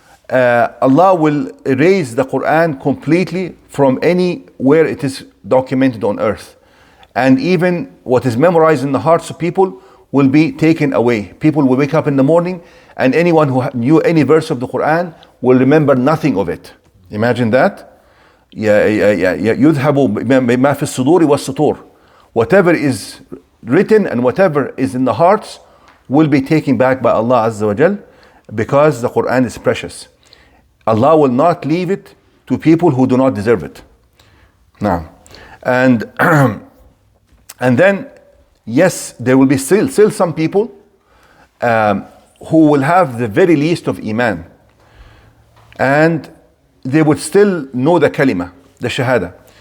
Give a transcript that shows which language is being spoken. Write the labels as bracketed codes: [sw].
[en] Allah will erase the Quran completely from anywhere it is documented on earth. And even what is memorized in the hearts of people will be taken away. People will wake up in the morning, and anyone who knew any verse of the Quran will remember nothing of it. Imagine that. [ar] يذهب ما في الصدور والسطور. [en] Whatever is written and whatever is in the hearts will be taken back by Allah Azza wa Jal, because the Quran is precious. Allah will not leave it to people who do not deserve it. Now, and then, yes, there will be still some people who will have the very least of Iman, and they would still know the kalima, the shahada.